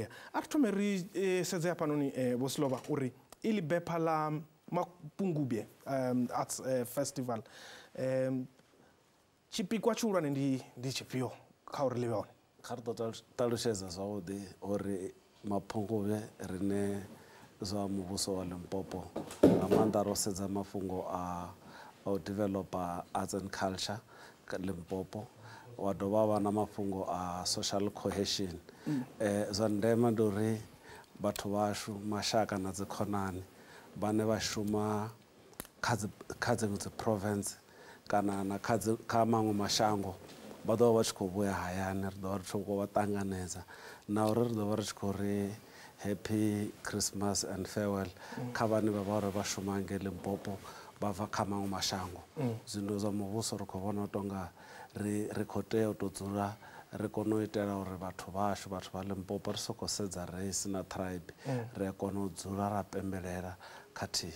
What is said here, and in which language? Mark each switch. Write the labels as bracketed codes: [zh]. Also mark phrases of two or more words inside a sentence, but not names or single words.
[ve] A ri thome ri sedze hafhanoni Vho Silova uri iḽi bepha ḽa Mapungubwe Arts Festival tshipikwa tshihulwane ndi tshifhio kha uri ḽi vhe hone? Kha ri ḓo ṱalutshedza zwavhuḓi uri Mapungubwe rine zwa muvhuso wa Limpopo nga maanḓa ro sedza mafhungo a u developer [en] arts and culture [ve] ka Limpopo wa dovha vha na mafhungo a [en] social cohesion. [ve] Zwa ndeme ndi uri vhathu vhashu mashaka na dzikhonani vhane vha shuma kha dziṅwe dzi province kana na kha maṅwe mashango vha ḓo vha vha tshi khou vhuya hayani. Ri ḓo vha ri tshi khou vha ṱanganedza na uri ri ḓo vha ri tshi khou ri [en] happy Christmas and farewell [ve] kha vhane vha vha uri vha shuma ngei Limpopo vha bva kha maṅwe mashango. Zwino zwa muvhuso ri khou vhona u tonga ri khou tea u tou dzula ri kone u itela uri vhathu vhashu vhathu vha Limpopo ri sokou sedza race na tribe ri a kona u dzula ra pembelela khathihi.